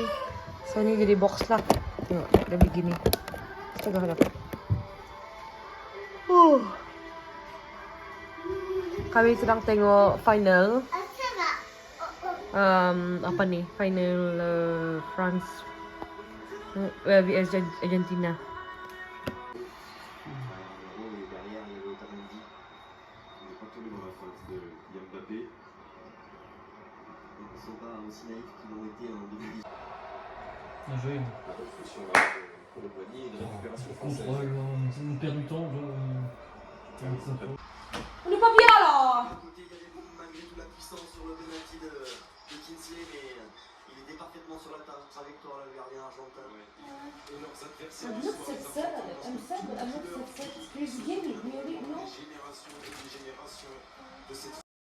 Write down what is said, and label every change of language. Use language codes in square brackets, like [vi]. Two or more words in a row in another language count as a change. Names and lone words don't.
[ms] So ini jadi box lah. Tengok udah begini. Astaga. Kami sedang tengok final. Apa nih? Final France vs Argentina. [fr] Bien joué. Contrôle, on perd du temps. On n'est pas bien là. Malgré toute la puissance sur le penalty de Kinsley, mais il était parfaitement sur la trajectoire, le gardien argentin. Et donc adversaires [en] I'm [fr] du [en] not [fr] soir, [en] so [fr] les [en] sad. [fr] affrontements [en] I'm sad, but I'm not so sad. Please give me, really, no. [fr] des générations et des générations de cette